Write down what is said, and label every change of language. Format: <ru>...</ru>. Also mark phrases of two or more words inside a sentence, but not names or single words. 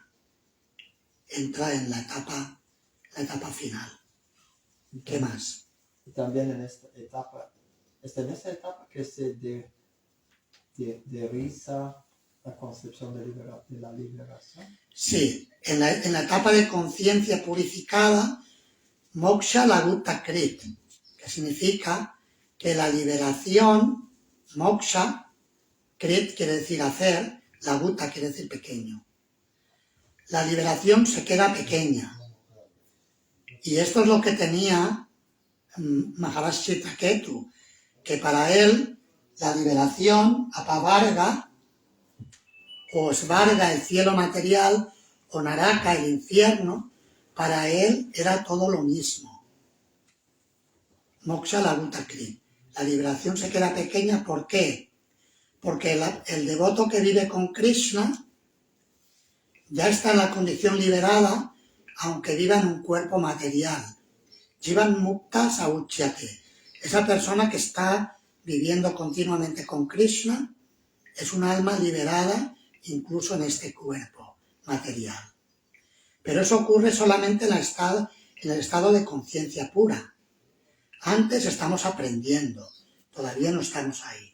<es>Entra en la etapa final. ¿Qué más? Y también en esta etapa, es en esta etapa que se deriza la concepción de la liberación. Sí, en la etapa de conciencia purificada,</es> <sa>मोक्ष लगुत्त कृत्,</sa> <es>que significa que la liberación, moksha, krit quiere decir hacer, lagutta quiere decir pequeño. La liberación se queda pequeña. Y esto es lo que tenía Maharaj Chitraketu, que para él la liberación, apavarga, o svarga, el cielo material, o naraka, el infierno, para él era todo lo mismo.</es> <sa>मोक्ष लगुत्त कृत्.</sa> <es>La liberación se queda pequeña, ¿por qué? Porque el devoto que vive con Krishna ya está en la condición liberada, aunque viva en un cuerpo material.</es> <sa>जीवन् मुक्त सौच्यते.</sa> <es>Esa persona que está viviendo continuamente con Krishna es un alma liberada incluso en este cuerpo material. Pero eso ocurre solamente en el estado de conciencia pura. Antes estamos aprendiendo, todavía no estamos ahí.</es>